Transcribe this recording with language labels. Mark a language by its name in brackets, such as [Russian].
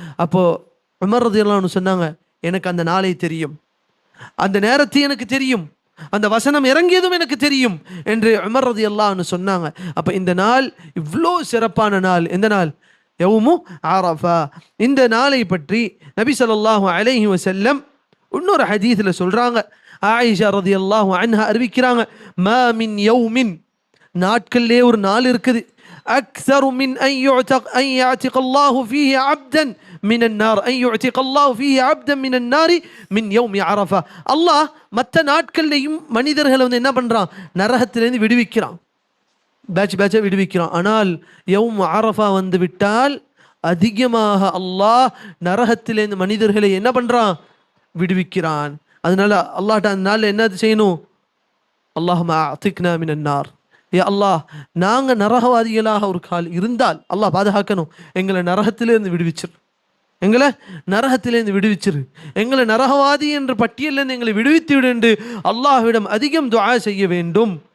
[Tamil] அப்போ உமர் ரலியல்லாஹு அன்ஹு சொன்னாங்க, எனக்கு அந்த நாளை தெரியும், அந்த நேரத்தை எனக்கு தெரியும், அந்த வசனம் இறங்கியதும் எனக்கு தெரியும் என்று உமர் ரலியல்லாஹு அன்ஹு சொன்னாங்க. அப்போ இந்த நாள் இவ்வளோ சிறப்பான நாள். எந்த நாள்? யௌமு அரஃபா. இந்த நாளை பற்றி நபி ஸல்லல்லாஹு அலைஹி வஸல்லம் இன்னொரு ஹதீஸ்ல சொல்றாங்க. ஆயிஷா ரலியல்லாஹு அன்ஹா அறிவிக்கிறாங்க, [Arabic] மா மின் யௌமின், [Tamil] நாட்களிலே ஒரு நாள் இருக்குது, [Arabic] அக்ஸரு மின் அன் يعتق الله فيه عبدا من النار أن يعتق الله فيه عبدا من النار من يوم عرفة. [Tamil] அல்லாஹ் மற்ற நாட்கள்லையும் மனிதர்களை வந்து என்ன பண்றான், நரகத்திலிருந்து விடுவிக்கிறான், பேட்சா விடுவிக்கிறான். ஆனால் யௌம் அரஃபா வந்து விட்டால் அதிகமாக அல்லாஹ் நரகத்திலிருந்து மனிதர்களை என்ன பண்றான், விடுவிக்கிறான். அதனால அல்லாஹ்ட்ட அந்த நாளில் என்ன செய்யணும்? [Arabic] அல்லாஹும்ம அஅதிக்னா மினன் நார், [Tamil] ஏ அல்லாஹ் நாங்கள் நரகவாதிகளாக ஒரு கால் இருந்தால் அல்லாஹ் பாதுகாக்கணும், எங்களை நரகத்திலேருந்து விடுவிச்சிரு, எங்களை நரகத்திலேருந்து விடுவிச்சிரு, எங்களை நரகவாதி என்ற பட்டியலிருந்து எங்களை விடுவித்து விடு என்று அல்லாஹ்விடம் அதிகம் துஆ செய்ய வேண்டும்.